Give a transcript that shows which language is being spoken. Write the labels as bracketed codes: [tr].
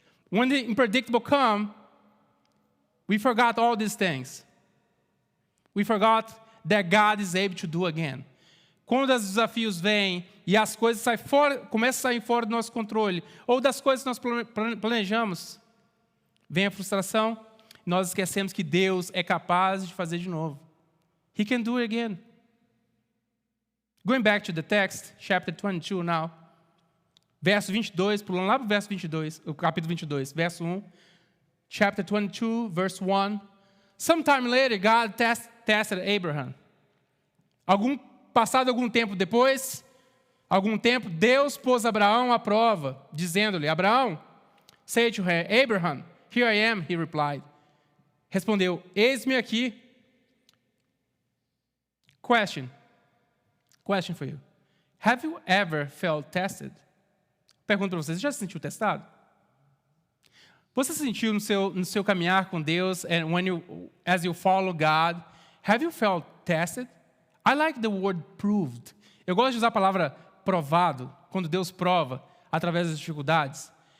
[en] When the unpredictable come, we forgot all these things. We forgot that God is able to do again. [pt] Quando os desafios vêm e as coisas começam a sair fora do nosso controle, ou das coisas que nós planejamos, vem a frustração, nós esquecemos que Deus é capaz de fazer de novo. [en] He can do it again. Going back to the text, chapter 22 now. [pt] Verso 22, pulando lá para o verso 22, o capítulo 22, verso 1. [en] Chapter 22, verse 1. Sometime later, God tested Abraham. [pt] Passado algum tempo depois, Deus pôs Abraão à prova, dizendo-lhe, Abraão, [en] say to him, Abraham, here I am, he replied. [pt] Respondeu, eis-me aqui. [en] Question for you. Have you ever felt tested? [pt] Pergunto para vocês, já se sentiu testado? Você se sentiu no seu caminhar com Deus, [en] and as you follow God, have you felt tested? I like the word proved. [pt] Eu gosto de usar a palavra provado, quando Deus prova através das dificuldades.